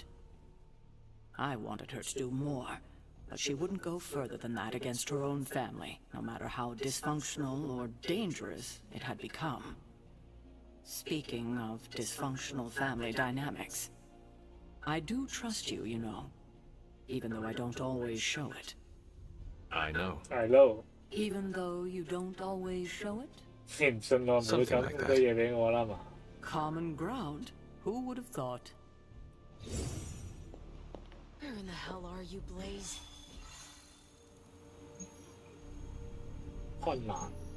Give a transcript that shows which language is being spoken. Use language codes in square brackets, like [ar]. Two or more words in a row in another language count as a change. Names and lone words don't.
[en] I wanted her to do more, but she wouldn't go further than that against her own family, no matter how dysfunctional or dangerous it had become. Speaking of dysfunctional family dynamics, I do trust you, you know, even though I don't always show it. I know. I know. Even though you don't always show it? [yue] 你唔信我唔會講咁多嘢俾我啦嘛。 [en] Common ground. Who would have thought? Where in the hell are you, Blaze? [yue] 困難。